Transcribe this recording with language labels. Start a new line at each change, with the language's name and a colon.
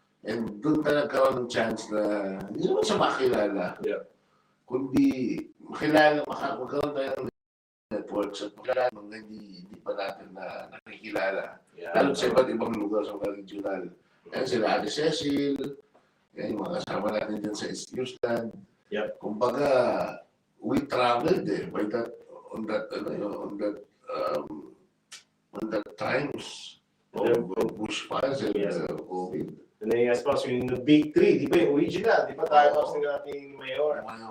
Filipino: And doon ka nagkaroon ng chance na, hindi naman sa makilala. Kundi, magkaroon tayo ng networks at makilala mga hindi pa natin na nakikilala. Lalo sa iba't ibang lugar sa mga regional. Yan sila Ate Cecil, yan yung mga kasama natin dyan sa East Houston. Kumbaga,
English: we traveled on that times of bushfires and COVID.
Filipino: And then yes, Pops, yung Big 3, di ba yung original? Di ba tayo Pops ng ating Mayora?